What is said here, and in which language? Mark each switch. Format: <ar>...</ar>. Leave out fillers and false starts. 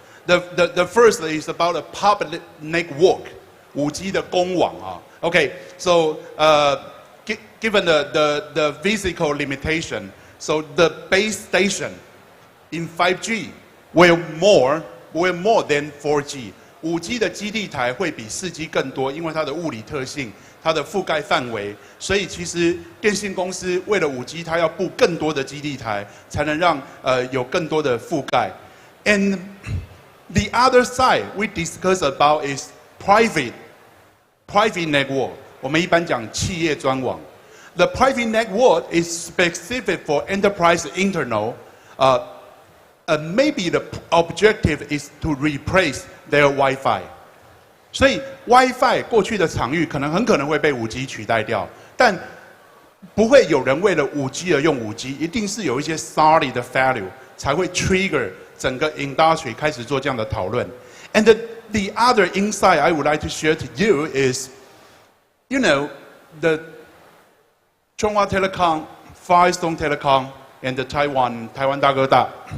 <en>The first is about a public network, 5G 的公网啊。 Okay, so given the physical limitation, so the base station in 5G will more than 4G.</en> <zh>5G 的基地台会比 4G 更多，因为它的物理特性、它的覆盖范围，所以其实电信公司为了 5G， 它要布更多的基地台，才能让有更多的覆盖。</zh> <en>And the other side we discuss about is private network.</en> <zh>我们一般讲企业专网。</zh> <en>The private network is specific for enterprise internal. Maybe the objective is to replace their Wi-Fi.</en> <zh>所以 WiFi 过去的场域很可能会被5G 取代掉，但不会有人为了5G 而用5G，一定是有一些 solid 的 value 才会 trigger 整个 industry 开始做这样的讨论。</zh> <en>And the other insight I would like to share to you is, you know, the Chunghwa Telecom, Firestone Telecom, and the Taiwan大哥大.</en>